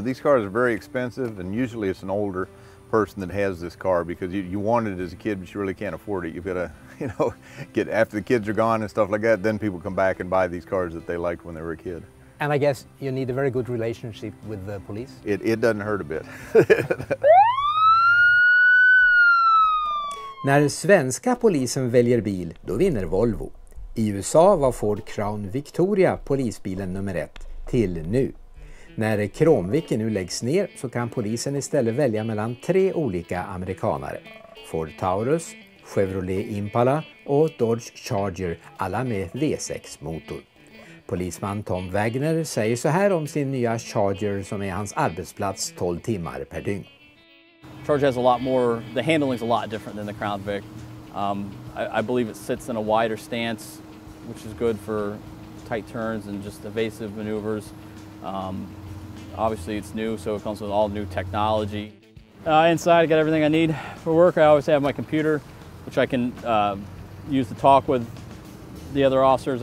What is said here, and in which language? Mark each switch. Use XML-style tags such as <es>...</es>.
<en>These cars are very expensive, and usually it's an older person that has this car because you want it as a kid, but you really can't afford it. You've got to, get after the kids are gone and stuff like that. Then people come back and buy these cars that they liked when they were a kid. And I guess you need a very good relationship with the police? It doesn't hurt a bit.</en> <sv>När svenska polisen väljer bil, då vinner Volvo. I USA var Ford Crown Victoria polisbilen nummer 1 till nu. När kromviken nu läggs ner så kan polisen istället välja mellan 3 olika amerikanare. Ford Taurus, Chevrolet Impala och Dodge Charger, alla med V6-motor. Polisman Tom Wagner säger så här om sin nya Charger som är hans arbetsplats 12 timmar per dygn.</sv> <en>Charger has a lot more, the handling's a lot different than the Crown Vic. I believe it sits in a wider stance, which is good for tight turns and just evasive maneuvers. Obviously it's new, so it comes with all new technology. Inside I got everything I need for work. I always have my computer, which I can use to talk with the other officers.</en>